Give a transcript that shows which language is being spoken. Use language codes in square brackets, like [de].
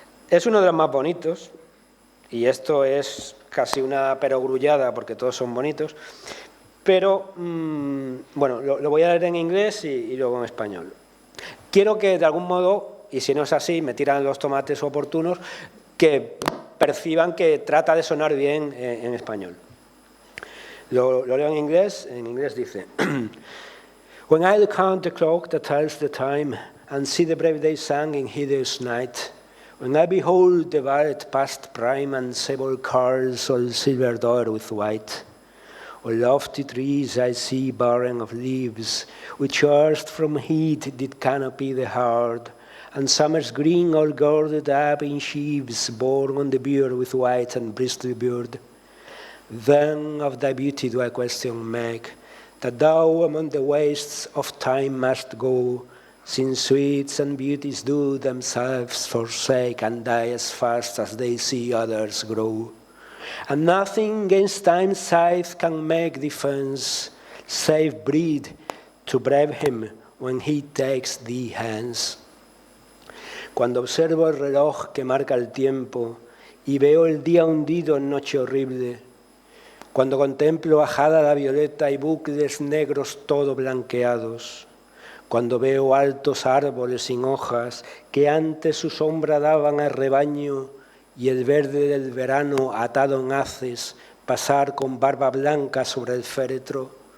[es] Es uno de los más bonitos, y esto es casi una perogrullada porque todos son bonitos, pero, bueno, lo voy a leer en inglés y luego en español. Quiero que, de algún modo, y si no es así, me tiran los tomates oportunos, que perciban que trata de sonar bien en español. Lo leo en inglés dice: [en] When I count the clock that tells the time, and see the brave day sung in hideous night, when I behold the violet past prime, and sable cars all silver dotted with white, on lofty trees I see barren of leaves, which earth from heat did canopy the heart, and summer's green all girded up in sheaves, borne on the bier with white and bristly beard. Then of thy beauty do I question make, that thou among the wastes of time must go, since sweets and beauties do themselves forsake, and die as fast as they see others grow. And nothing against time's scythe can make defense, save breed to brave him when he takes thee hence. [es] Cuando observo el reloj que marca el tiempo y veo el día hundido en noche horrible, cuando contemplo ajada la violeta y bucles negros todo blanqueados, cuando veo altos árboles sin hojas que antes su sombra daban al rebaño, y el verde del verano atado en haces pasar con barba blanca sobre el féretro,